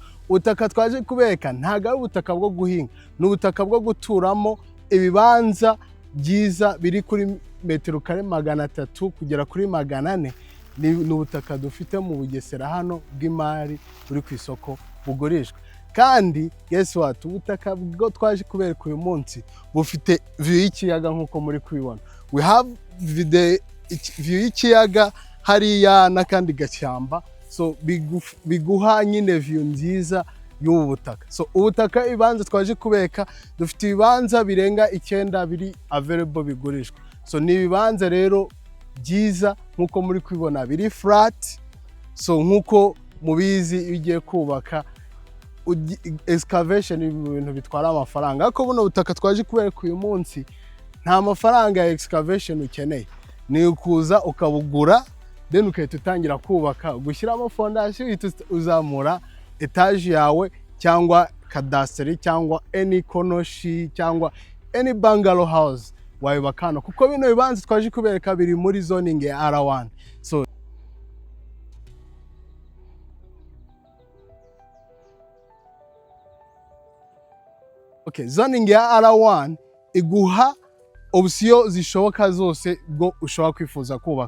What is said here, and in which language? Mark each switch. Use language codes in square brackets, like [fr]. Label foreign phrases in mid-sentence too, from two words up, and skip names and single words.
[rw] Ubutaka twaje kubereka ntago ari ubutaka bwo guhinga, n'ubutaka bwo guturamo. Ibibanza byiza biri kuri metero kare 300 kugera kuri 400 ni ubutaka dufite mu Bugesera hano bw'imari buri ku isoko bugurishwa. [en] Kandi guess what, [rw] ubutaka bwo twaje kubereka uyu munsi bufite view y'ikiyaga nkuko muri kubibona. [en] We have the view [rw] y'ikiyaga hariya n'akandi gashyamba, so biguha nyine view nziza y'ubu butaka. So ubutaka ibibanza twaje kubeka dufite ibibanza birenga 9 biri available bigurishwa. So ni ibibanza rero byiza nkuko muri kubibona biri flat. So nkuko mubizi ugiye kubaka excavation ibintu bitwara amafaranga, ariko buno butaka twaje kubereka uyu munsi nta mafaranga ya excavation ukeneye, ni ukuza ukabugura then ukahita utangira kubaka, gushyiramo fondation uzamura etage yawe cyangwa kadasiteri cyangwa any konoshi cyangwa [en] any bungalow house [rw] wayubakana, kuko bino bibanza twaje kubereka biri muri zoning ya R1. So okay, zoning ya R1 iguha option zishoboka zose bwo ushobora kwifuza kubaka.